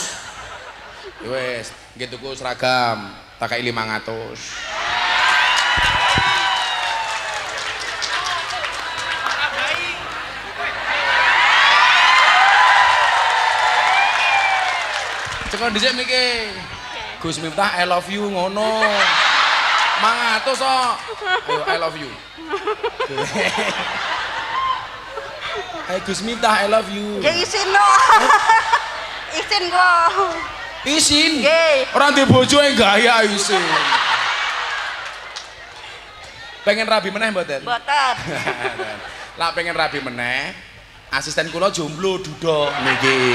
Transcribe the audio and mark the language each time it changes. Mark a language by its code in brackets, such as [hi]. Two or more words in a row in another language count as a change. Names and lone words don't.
[jv] Wis, nggih tuku seragam, tak kei 500. Cekon dhisik miki. Gus Miftah [en] I love you [jv] ngono. 500 kok. [en] Ayo I love you. Hai Gus Miftah I love you. [jv] Nggih isin no. Isin kok. Isin. Nggih. Ora ndek bojo gaya isin. Pengen rabi meneh mboten? Mboten. Lah pengen rabi meneh. Asisten kula jomblo Dudo niki.